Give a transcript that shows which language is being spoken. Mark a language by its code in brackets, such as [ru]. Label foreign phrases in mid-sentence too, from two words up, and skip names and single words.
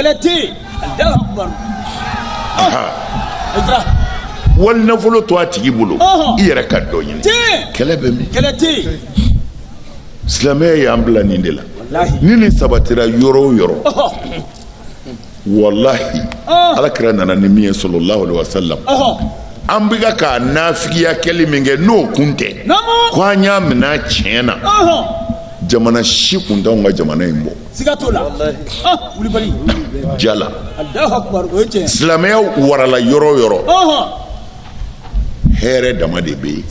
[bm] wali nafolo to a tigi bolo i yɛrɛ ka dɔ ɲini kɛlɛ bɛ min silamɛya y'an bila nin de la ni nin sabatira yɔrɔ o yɔrɔ walahi alakira nana ni min ye [ar] صلى الله عليه وسلم [bm] an bɛ ka nafigiya kɛli min kɛ n'o kun tɛ ko an y'a minɛ tiɲɛ na jamana si kun t'anw ka jamana in bɔ jala silamɛya warala yɔrɔ o yɔrɔ hɛrɛ dama de bɛ yen.